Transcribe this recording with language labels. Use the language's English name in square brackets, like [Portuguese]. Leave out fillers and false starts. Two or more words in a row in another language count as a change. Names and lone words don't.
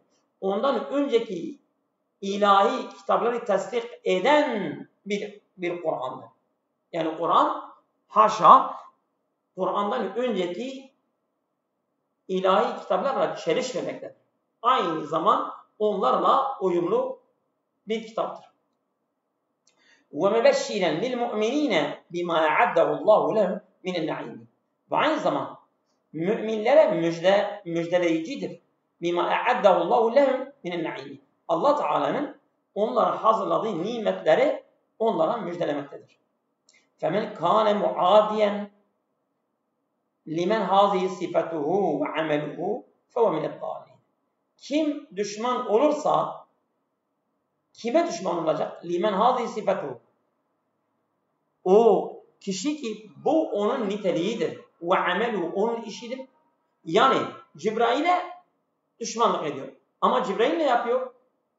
[Turkish] Ondan önceki ilahi kitapları tasdik eden bir Kur'an'dır. Yani Kur'an haşa Kur'an'dan önceki ilahi kitaplarla çelişmemektedir. Aynı zaman onlarla uyumlu bir kitaptır. [Arabic] وَمَبَشِّرًا لِلْمُؤْمِنِينَ بِمَا أَعَدَّهُ اللّٰهُ لَهُمْ مِنَ النَّعِيمِ. [Turkish] Ve aynı zaman müminlere müjdeleyicidir. [Arabic] بِمَا أَعَدَّهُ اللّٰهُ لَهُمْ مِنَ النَّعِيمِ. [Turkish] Allah Teala'nın onlara hazırladığı nimetleri onlara müjdelemektedir. [Arabic] فَمَنْ كَانَ مُعَادِيًا لِمَنْ هَذِهِ صِفَتُهُ وَعَمَلُهُ فَهُوَ مِنَ الضَّالِينَ. [Turkish] Kim düşman olursa kime düşman olacak? [Arabic] لمن هذه صفته. [Turkish] O kişi ki bu onun niteliğidir. [Arabic] وعمله [Turkish] onun işidir. Yani Cibrail'e düşmanlık ediyor. Ama Cibrail ne yapıyor?